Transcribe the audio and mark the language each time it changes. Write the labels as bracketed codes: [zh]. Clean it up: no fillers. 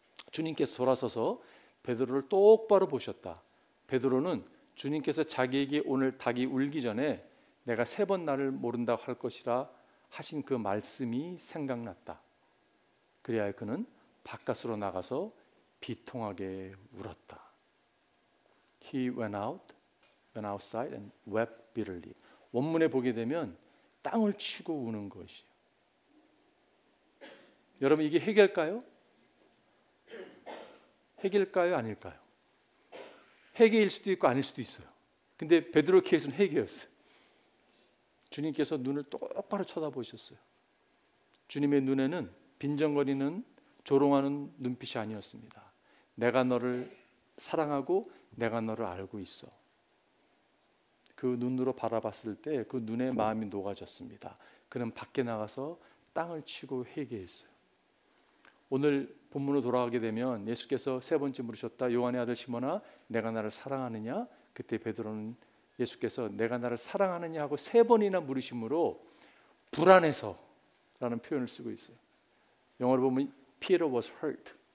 [ko] 주님께서 돌아서서 베드로를 똑바로 보셨다. 베드로는 주님께서 자기에게 오늘 닭이 울기 전에 내가 3번 나를 모른다고 할 것이라 하신 그 말씀이 생각났다. 그래야 그는 바깥으로 나가서 비통하게 울었다. [en] He went outside and wept bitterly. [ko] 원문에 보게 되면 땅을 치고 우는 것이에요. 여러분, 이게 회개일까요? 회개일까요? 아닐까요? 회개일 수도 있고 아닐 수도 있어요. 근데 베드로 케이스는 회개였어요. 주님께서 눈을 똑바로 쳐다보셨어요. 주님의 눈에는 빈정거리는 조롱하는 눈빛이 아니었습니다. 내가 너를 사랑하고 내가 너를 알고 있어. 그 눈으로 바라봤을 때 그 눈의 마음이 녹아졌습니다. 그는 밖에 나가서 땅을 치고 회개했어요. 오늘 본문으로 돌아가게 되면 예수께서 세 번째 물으셨다. 요한의 아들 시몬아, 내가 나를 사랑하느냐? 그때 베드로는 예수께서 내가 나를 사랑하느냐 하고 세 번이나 물으심으로 불안해서라는 표현을 쓰고 있어요. 영어로 보면 [en] Peter was hurt.